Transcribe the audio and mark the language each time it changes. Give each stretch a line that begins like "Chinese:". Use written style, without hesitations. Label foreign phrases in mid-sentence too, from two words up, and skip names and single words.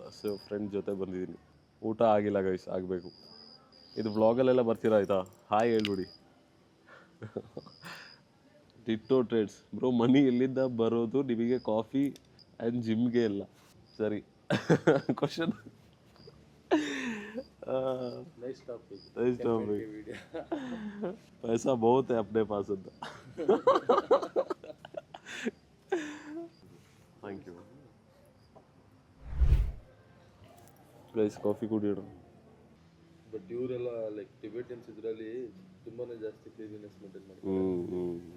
Kannada: ಸೊ ಫ್ರೆಂಡ್ ಜೊತೆ ಬಂದಿದ್ದೀನಿ. ಊಟ ಆಗಿಲ್ಲ ಗೈಸ್, ಆಗಬೇಕು. ಇದು ವ್ಲಾಗಲ್ಲೆಲ್ಲ ಬರ್ತೀರಾ ಆಯಿತಾ? ಹಾಯ್ ಹೇಳ್ಬಿಡಿ. ಟಿಟ್ಟೋ ಟ್ರೇಡ್ಸ್ ಬ್ರೋ, ಮನಿ ಎಲ್ಲಿಂದ ಬರೋದು ನಿಮಗೆ
English: coffee and
Kannada: ಜಿಮ್ಗೆ ಎಲ್ಲ? ಸರಿ, ಕ್ವಶನ್.
English: nice topic.
Hindi: पैसा बहुत है अपने पास ಅಂತ.
English: thank you guys.
Kannada: ಕಾಫಿ ಕುಡಿಯೋಣ. ಬಟ್ ಇವರೆಲ್ಲ
English: like Tibetans
Kannada: ಇದರಲ್ಲಿ ತುಂಬಾನೇ ಜಾಸ್ತಿ
English: cleanliness maintain
Kannada: ಮಾಡ್ತಾರೆ.